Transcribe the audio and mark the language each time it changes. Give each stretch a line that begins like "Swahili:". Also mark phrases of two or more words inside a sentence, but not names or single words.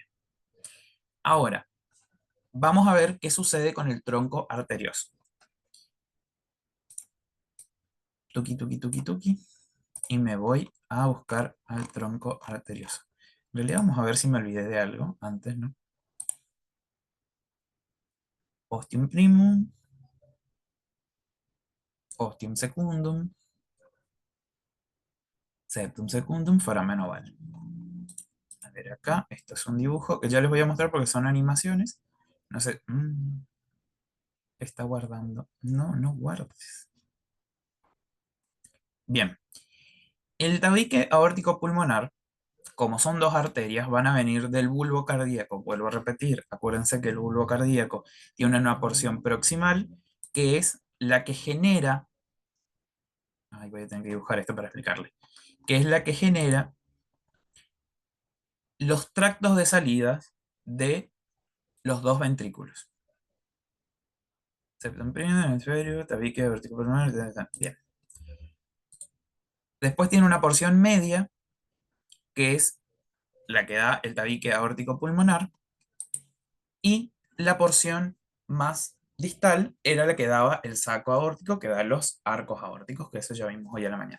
Spanish: Ahora, vamos a ver qué sucede con el tronco arterioso. Tuki, tuki, tuki, tuki. Y me voy a buscar al tronco arterioso. En realidad vamos a ver si me olvidé de algo antes, ¿no?
Latin: Ostium primum, ostium secundum, septum secundum, foramen oval.
Spanish: A ver acá, esto es un dibujo que ya les voy a mostrar porque son animaciones. No sé, está guardando. No, no guardes. Bien, el tabique aórtico pulmonar, como son dos arterias, van a venir del bulbo cardíaco. Vuelvo a repetir, acuérdense que el bulbo cardíaco tiene una porción proximal que es la que genera, ay, voy a tener que dibujar esto para explicarle, que es la que genera los tractos de salidas de los dos ventrículos.
Latin: Septum primum,
Spanish: hemisferio, tabique aórtico pulmonar, bien. Después tiene una porción media, que es la que da el tabique aórtico pulmonar, y la porción más distal era la que daba el saco aórtico, que da los arcos aórticos, que eso ya vimos hoy a la mañana.